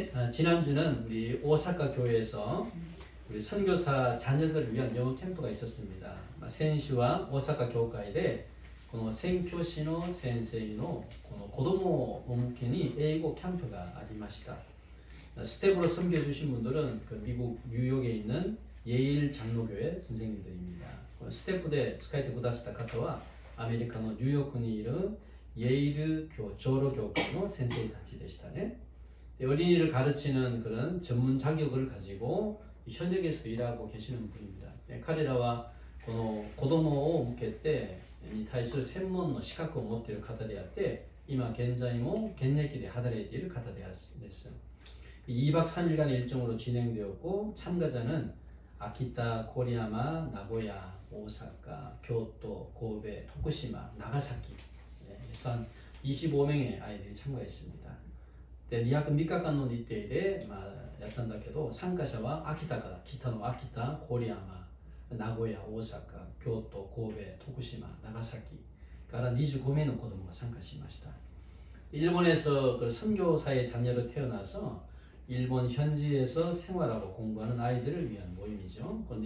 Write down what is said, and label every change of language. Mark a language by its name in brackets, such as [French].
[Korean] 지난주는 우리 오사카 교회에서 우리 선교사 자녀들을 위한 영어 캠프가 있었습니다. [Japanese] 센슈와 오사카 교회에で この宣教師の先生のこの子供向けに英語キャンプがありました。 [Korean] 스텝으로 섬겨주신 분들은 그 미국 뉴욕에 있는 예일 장로교회 선생님들입니다. [Japanese] 스텝で 使えてくださった方はアメリカのニューヨークにいるイェイル長老教会の先生たちでしたね。 [Korean] 어린이를 가르치는 그런 전문 자격을 가지고 현역에서 일하고 계시는 분입니다. [Japanese] 彼らは この子供を向けてに対する専門の資格を持っている方であって、今現在も現役で働いている方です。 [Korean] 2박 3일간 일정으로 진행되었고 참가자는 아키타, 고리야마, 나고야, 오사카, 교토, 고베, 토쿠시마, 나가사키 해서 한 25명의 아이들이 참가했습니다. [Japanese] 2泊3日間の日程でやったんだけど、参加者は秋田から北の秋田、郡山、名古屋、大阪、京都、神戸、徳島、長崎から25名の子供が参加しました。 [Korean] 일본에서 그 선교사의 자녀로 태어나서 일본 현지에서 생활하고 공부하는 아이들을 위한 모임이죠.